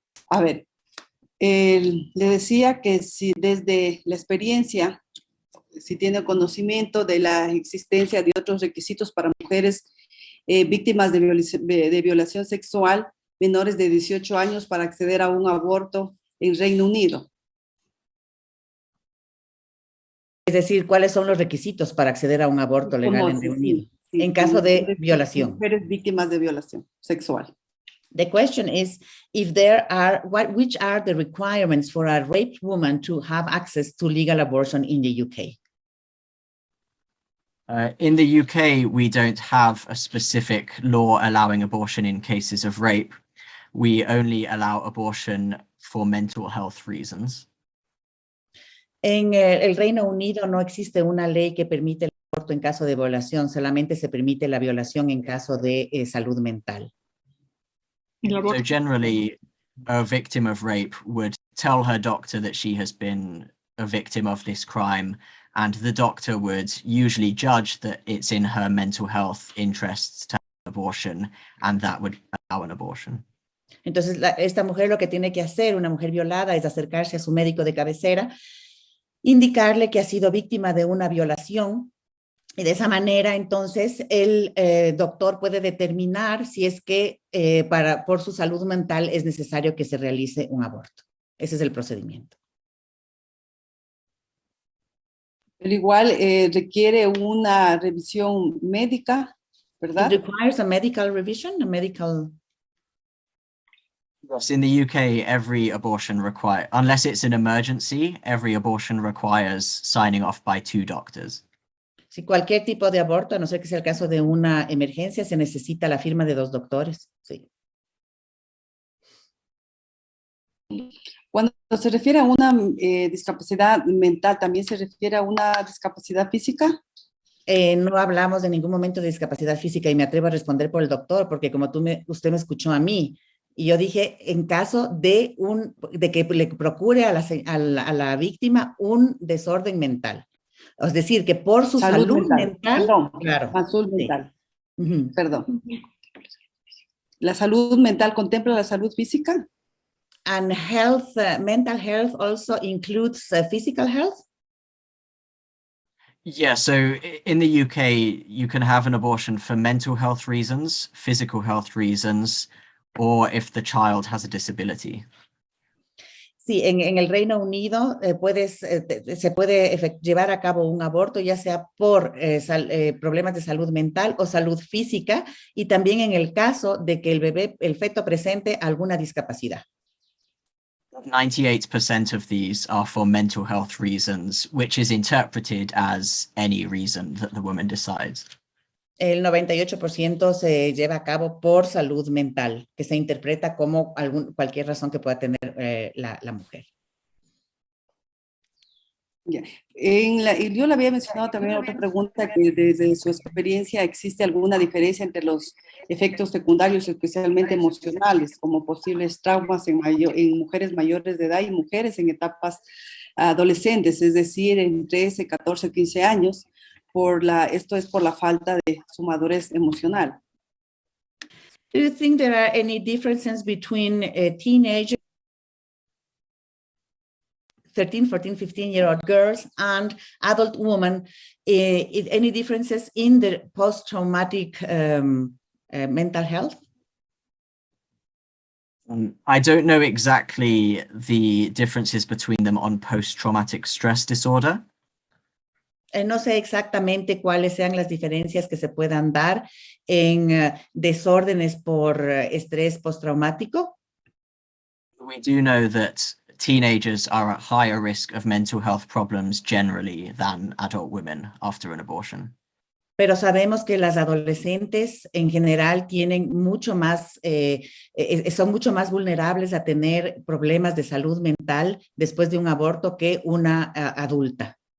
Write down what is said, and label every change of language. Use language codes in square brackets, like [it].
[es] A ver, le decía que si desde la experiencia, si tiene conocimiento de la existencia de otros requisitos para mujeres víctimas de violación sexual menores de 18 años para acceder a un aborto en Reino Unido. Es decir, ¿cuáles son los requisitos para acceder a un aborto legal en Reino Unido? Sí, en caso de violación. Mujeres víctimas de violación sexual. [en] The question is if there are, which are the requirements for a raped woman to have access to legal abortion in the UK? In the UK, we don't have a specific law allowing abortion in cases of rape. We only allow abortion for mental health reasons. [es] En el Reino Unido no existe una ley que permite el aborto en caso de violación, solamente se permite la violación en caso de salud mental. [en] So generally, a victim of rape would tell her doctor that she has been a victim of this crime, and the doctor would usually judge that it's in her mental health interests to have an abortion, and that would allow an abortion. [es] Entonces, esta mujer lo que tiene que hacer, una mujer violada, es acercarse a su médico de cabecera, indicarle que ha sido víctima de una violación, y de esa manera, entonces, el doctor puede determinar si es que por su salud mental es necesario que se realice un aborto. Ese es el procedimiento. Pero igual requiere una revisión médica, ¿verdad? [en] It requires a medical revision, a medical... Yes, in the UK, every abortion requires, unless it's an emergency, every abortion requires signing off by 2 doctors. [es] Si cualquier tipo de aborto, a no ser que sea el caso de una emergencia, se necesita la firma de 2 doctores. Sí. Cuando se refiere a una discapacidad mental, ¿también se refiere a una discapacidad física? No hablamos en ningún momento de discapacidad física y me atrevo a responder por el doctor, porque como usted me escuchó a mí, y yo dije, en caso de que le procure a la víctima un desorden mental. Es decir, que por su salud mental perdón, claro. Salud mental. Sí. Perdón. ¿La salud mental contempla la salud física? [en] And health, mental health also includes physical health? Yeah, so in the UK, you can have an abortion for mental health reasons, physical health reasons, or if the child has a disability. [es] Sí, en el Reino Unido se puede llevar a cabo un aborto, ya sea por problemas de salud mental o salud física, y también en el caso de que el feto presente alguna discapacidad. [en] 98% of these are for mental health reasons, which is interpreted as any reason that the woman decides. [es] El 98% se lleva a cabo por salud mental, que se interpreta como cualquier razón que pueda tener la mujer. [en] Yeah. [es] Yo le había mencionado también otra pregunta, que desde su experiencia existe alguna diferencia entre los efectos secundarios, especialmente emocionales, como posibles traumas en mujeres mayores de edad y mujeres en etapas adolescentes, es decir, en 13, 14, 15 años. Esto es por la falta de su madurez emocional. [en] Do you think there are any differences between teenagers, 13, 14, 15-year-old girls and adult women, any differences in the post-traumatic mental health? I don't know exactly the differences between them on post-traumatic stress disorder. [es] No sé exactamente cuáles sean las diferencias que se puedan dar en desórdenes por estrés postraumático. [en] We do know that teenagers are at higher risk of mental health problems generally than adult women after an abortion. [es] Pero sabemos que las adolescentes en general tienen mucho más, son mucho más vulnerables a tener problemas de salud mental después de un aborto que una adulta.